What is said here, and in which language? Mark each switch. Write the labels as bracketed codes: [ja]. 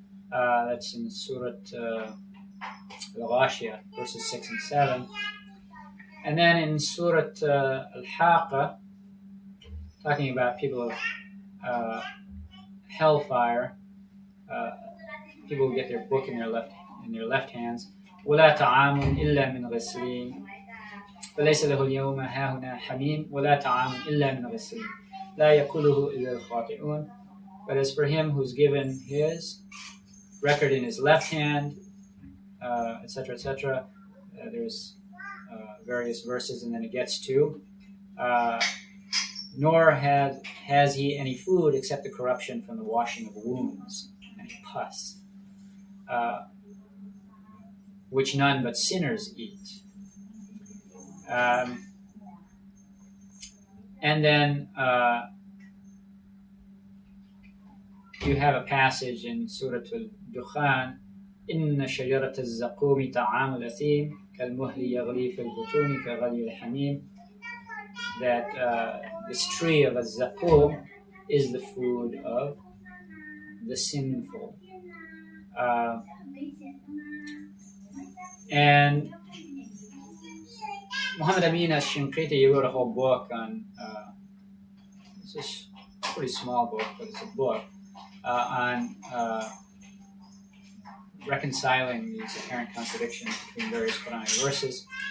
[en] That's in Surah Al-Ghashiyah, verses 6 and 7. And then in Surah Al-Haqqa, talking about people of hellfire, people who get their book in their left hands. [ar] ولا طعام إلا من غسلين فليس له اليوم هاهنا حميم ولا طعام إلا من غسلين لا يأكله إلا الخاطئون. [en] But as for him who's given his record in his left hand, etc., etc., there's various verses, and then it gets to nor has he any food except the corruption from the washing of wounds and pus, which none but sinners eat. And then you have a passage in Surah Al-Dukhan, [ar] إن شجرة الزقوم طعام الأثيم كالمهل يغلي في البطون كغلي الحميم. [en] That this tree of al-Zaqum is the food of the sinful. And Muhammad Amin al-Shinqiti wrote a whole book on, it's a pretty small book, but it's a book, on reconciling these apparent contradictions between various Quranic verses.